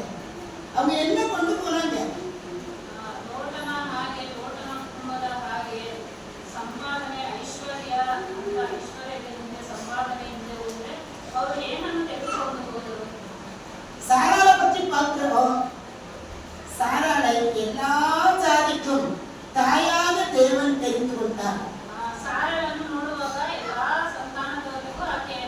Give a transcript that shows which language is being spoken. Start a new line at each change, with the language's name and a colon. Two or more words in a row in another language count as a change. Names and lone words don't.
Tamil: அவங்க என்ன கொண்டு போறாங்க?
Kannada: ಲೋಟನ ಹಾಗೆ ಲೋಟನ ಕುಟುಂಬದ ಹಾಗೆ ಸಂಪಾದನೆ ಐಶ್ವರ್ಯ ಅಂತ ಐಶ್ವರ್ಯದಿಂದ ಸಂಪಾದನೆಯಿಂದ ಹೋದ್ರೆ ಅವರು ಏನನ್ನು ತೆಗೆದುಕೊಂಡು ಹೋದರು?
Tamil: சாராளை பற்றி பார்க்கிறோம். சாராளை எல்லா ஜாதிக்கும் தாயாக தேவன் தெரிந்து கொண்டார்.
Kannada: ಸಾರಳನ್ನು ನೋಡುವಾಗ ಎಲ್ಲಾ ಸಂತಾನದವರಿಗೂ ಆಕೆ